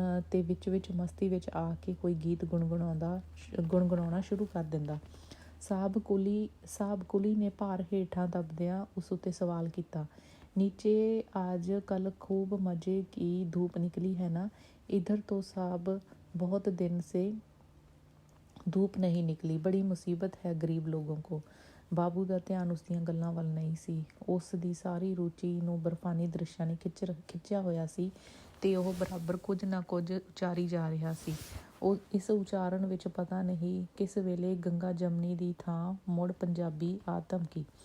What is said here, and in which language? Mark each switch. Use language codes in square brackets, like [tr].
[pa] ਤੇ ਵਿੱਚ ਮਸਤੀ ਵਿੱਚ ਆ ਕੇ ਕੋਈ ਗੀਤ ਗੁਣਗੁਣਾਉਣਾ ਸ਼ੁਰੂ ਕਰ ਦਿੰਦਾ। ਸਾਹਬ ਕੁਲੀ ਨੇ ਭਾਰ ਹੇਠਾਂ ਦੱਬਦਿਆਂ ਉਸ ਉੱਤੇ ਸਵਾਲ ਕੀਤਾ, [hi] ਨੀਚੇ ਅੱਜ ਕੱਲ੍ਹ ਖੂਬ ਮਜ਼ੇ ਕੀ ਧੂਪ ਨਿਕਲੀ ਹੈ ਨਾ? इधर तो साहब बहुत दिन से धूप नहीं निकली, बड़ी मुसीबत है गरीब लोगों को। [pa] ਬਾਬੂ ਦਾ ਧਿਆਨ ਉਸ ਦੀਆਂ ਗੱਲਾਂ ਵੱਲ ਨਹੀਂ ਸੀ। ਉਸ ਦੀ ਸਾਰੀ ਰੁਚੀ ਨੂੰ ਬਰਫਾਨੀ ਦ੍ਰਿਸ਼ਾਂ ਨੇ ਖਿੱਚਿਆ ਹੋਇਆ ਸੀ ਤੇ ਉਹ ਬਰਾਬਰ ਕੁਝ ਨਾ ਕੁਝ ਉਚਾਰੀ ਜਾ ਰਿਹਾ ਸੀ। ਇਸ ਉਚਾਰਨ ਵਿੱਚ ਪਤਾ ਨਹੀਂ ਕਿਸ ਵੇਲੇ ਗੰਗਾ ਜਮਨੀ ਦੀ ਥਾਂ ਮੁੜ ਪੰਜਾਬੀ ਆ ਧਮਕੀ।